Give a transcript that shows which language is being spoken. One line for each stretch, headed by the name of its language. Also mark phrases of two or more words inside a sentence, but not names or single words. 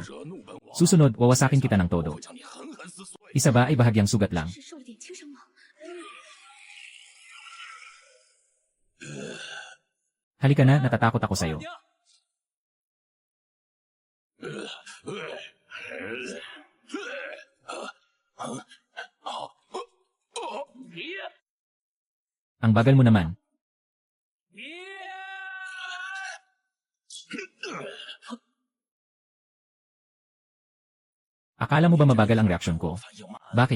Chinese: 惹怒本王，
Filipino: Susunod, wawasakin kita ng todo.
Chinese: 会将你狠狠撕碎。
Filipino: Isa ba ay bahagyang sugat lang?
Chinese: 是受了点轻伤吗？
Filipino: Halika na, natatakot ako sa'yo. Ang bagal mo naman. Akala mo ba mabagal ang reaksyon ko? Bakit?